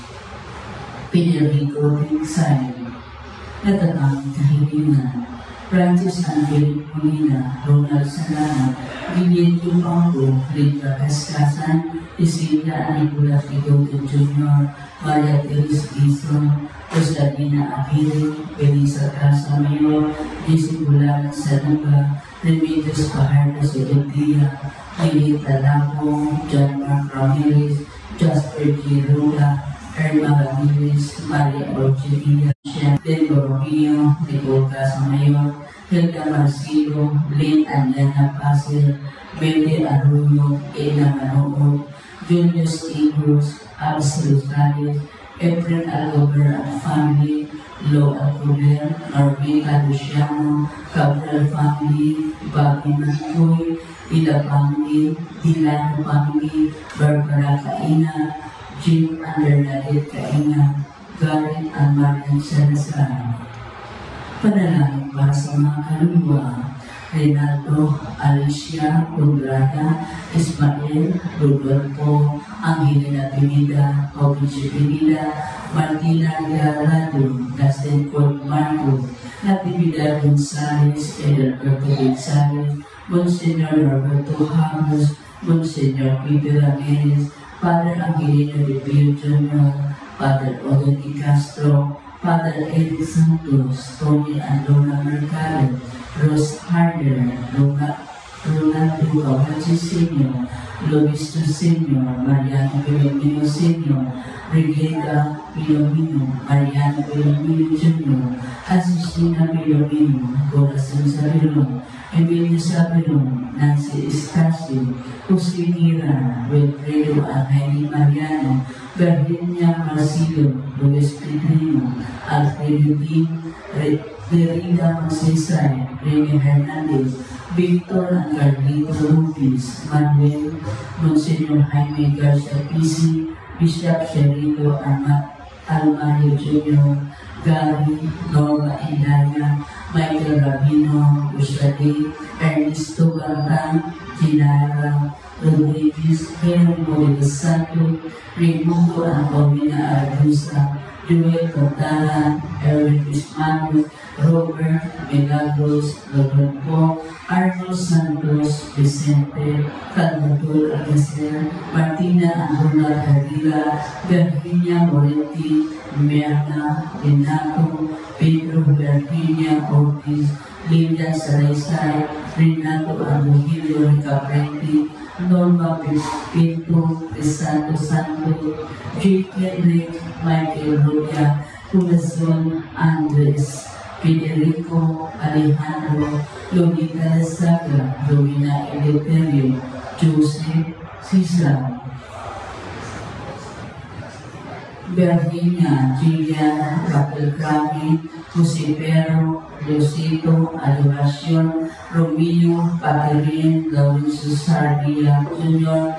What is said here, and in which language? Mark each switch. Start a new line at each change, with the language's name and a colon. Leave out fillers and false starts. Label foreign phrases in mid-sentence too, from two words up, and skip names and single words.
Filipino: Federico Tinsay, Natatang Kahilingan, Francis Angel Molina, Ronald Salana, Guillermo Pango, Rita Cascasan, Cecilia Anigula Figoto Jr., Maria Teres Gizon, Rosalina Abiri, Belisa Casamayor, Jesse Bulan Sanuga, Remedios Pajardo Selectia, Lilita Lapo, John Mark Ramirez, Jasper G. Ruda, Erma Ramirez, Maria Orchevilla, Del Borromeo, Nicole Casamayor, Hilda Marcelo, Lynn Aliana Pasel, Bende Arroyo, Ena Manood, Julius Eagles, Absalom Reyes, Efren Algover
English: and family,
Filipino: Lo Alcover, Norvina Luciano, Cabral family, Bobby Mancoy, Ila family, Dilano family, Barbara Caina, Jim Andernadet Caina, Garrett and Marian Salazar. Panalangin para sa mga kaluluwa, Renato, Alicia, Condrada, Ismael, Rodolfo, Angelina Pineda, Obici Pineda, Martina Gallardo, Dustin Colt Marco, Natividad Gonzales, Edelberto Gonzales, Monsignor Roberto Ramos, Monsignor Peter Ramirez, Father Angelina de Pio Jr., Father Odette Castro, Father Eric Santos, Tony and Lona Mercado, Rose Harder, Ronaldo Cabachi Sr., Luis Sr., Mariano Pilomino Sr., Brigada Pilomino, Mariano Pilomino Jr., Asustina Pilomino, Corazon Sabelon, Emilio Sabelon, Nancy Estasio, Jose Mira, Wilfredo Angeli Mariano, Virginia Marcillo, Luis Pedrino, Alfredo D. Derrida Macesay, Rene Hernandez, Victor and Carlito Lupis, Manuel, Monsignor Jaime Garcia Pisi, Bishop Sherito Almario Jr., Gary, Norma Indaya, Michael Rabino, Usade, Ernesto Bantan, Ginara, Rodriguez, Henry Morales Santo, Raimundo and Paulina Ardusa, Joel Cantara, Erwin Bismano, Robert Milagros, Rodolfo, Arnold Santos, Vicente, Salvador Alcacer, Martina Angola Hadila, Virginia Moretti, Mirna Renato, Pedro Virginia Ortiz, Linda Saraysay, Renato Abuhilo Ricapreti, Norma Pinto, Crisanto Santo, Jake Henrik, Michael Rodia, Corazon Andres, Federico Alejandro, Lolita Saga, Romina Eleuterio, Joseph Cesar, Virginia, Gillian, Raquel Crami, Jose Pero, Leosito, Adoracion, Romeo, Paterin, Laurencio Sardia Jr.,